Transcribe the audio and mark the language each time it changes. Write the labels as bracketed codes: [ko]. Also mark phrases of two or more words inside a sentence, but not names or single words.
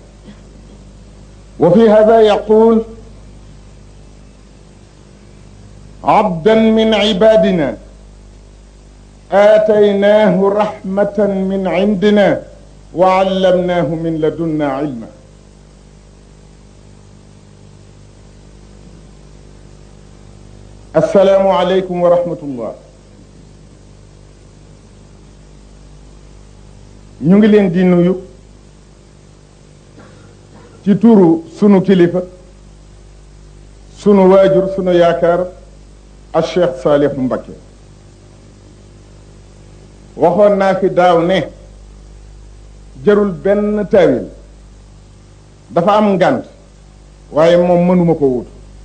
[ar] وفي هذا يقول: عبدا من عبادنا آتيناه رحمة من عندنا وعلمناه من لدنا علما. السلام عليكم ورحمة الله. [wo] ñu ngi leen di nuyu ci turu sunu kilifa, sunu waajur, sunu yaakaar al Cheikh Salih Mbacké. waxoon naa fi daaw ne jarul benn taawil, dafa am ngànt waaye moom mënuma ko wut,